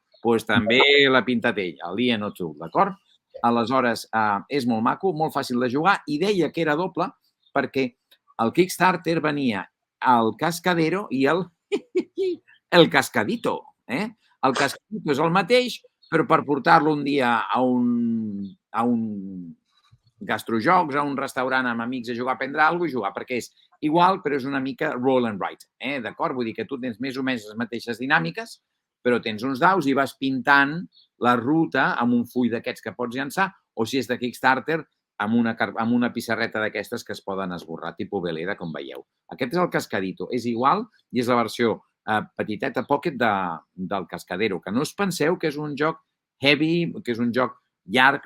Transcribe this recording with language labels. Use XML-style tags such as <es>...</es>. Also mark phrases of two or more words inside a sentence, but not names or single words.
<ca>doncs també l'ha pintat ell, el Lian O'Toole, d'acord? Aleshores, és molt maco, molt fàcil de jugar, i deia que era doble perquè el Kickstarter venia el Cascadero i el Cascadito. El Cascadito és el mateix, però per portar-lo un dia a un gastrojocs, a un restaurant amb amics a jugar, a prendre alguna cosa i jugar, perquè és igual, però és una mica</ca> <en>roll and write.</en> <ca>D'acord? Vull dir que tu tens més o menys les mateixes dinàmiques, però tens uns daus i vas pintant la ruta amb un full d'aquests que pots llançar, o si és de Kickstarter, amb una pissarreta d'aquestes que es poden esborrar, tipus Veleda, com veieu. Aquest és el Cascadito. És igual i és la versió petiteta pocket del Cascadero, que no us penseu que és un joc heavy, que és un joc llarg.</ca>